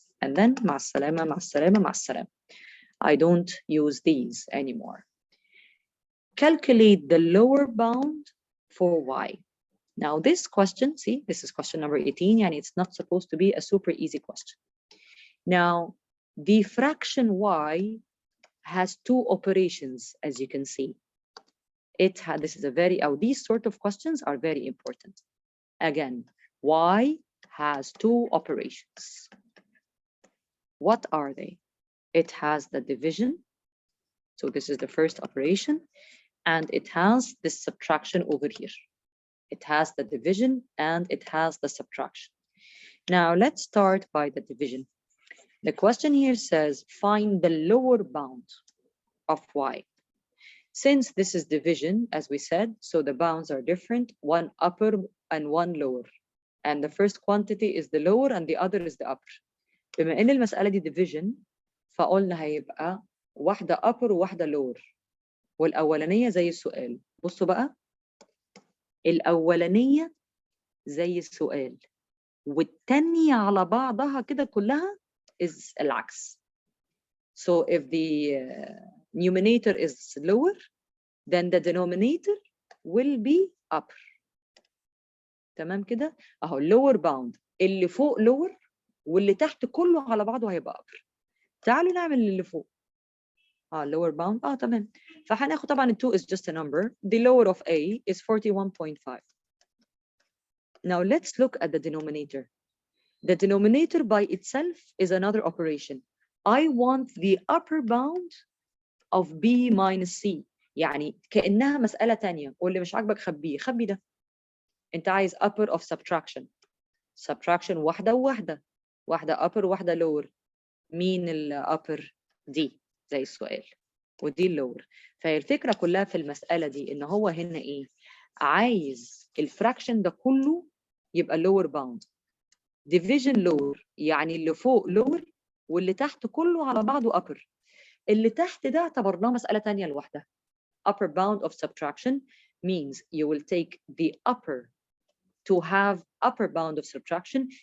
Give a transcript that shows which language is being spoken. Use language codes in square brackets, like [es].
[en] And then [ar] مع السلامة مع السلامة مع السلامة. [en] I don't use these anymore. Calculate the lower bound for y. Now this question, see, this is question number 18, and it's not supposed to be a super easy question. Now, the fraction y has two operations, as you can see. This is a these sort of questions are very important. Again, y has two operations. What are they? It has the division. So this is the first operation. And it has this subtraction over here. It has the division and it has the subtraction. Now let's start by the division. The question here says, find the lower bound of y. Since this is division, as we said, so the bounds are different, one upper and one lower. And the first quantity is the lower and the other is the upper. [ar] بما إن المسألة دي division, فقلنا هيبقى واحدة upper وواحدة lower. والأولانية زي السؤال. بصوا بقى. الأولانية زي السؤال. والتانية على بعضها كده كلها is العكس. [en] So if the numerator is lower, then the denominator will be upper. [ar] تمام كده؟ أهو lower bound اللي فوق lower واللي تحت كله على بعضه هيبقى upper. تعالوا نعمل اللي فوق. lower bound. تمام. فهناخد طبعا [en] 2 is just a number. The lower of A is 41.5. Now let's look at the denominator. The denominator by itself is another operation. I want the upper bound of B minus C. [ar] يعني كأنها مسألة تانية. واللي مش عاجبك خبيه. خبي ده. أنت عايز upper of subtraction. Subtraction واحدة وواحدة. واحدة upper وواحدة lower. مين ال upper؟ دي زي السؤال. ودي اللور. فهي الفكرة كلها في المسألة دي إن هو هنا إيه؟ عايز الفراكشن ده كله يبقى lower bound. division lower يعني اللي فوق lower واللي تحت كله على بعضه upper. اللي تحت ده اعتبرناه مسألة تانية لوحدها. [en] upper bound of subtraction means you will take the upper to have upper bound of subtraction.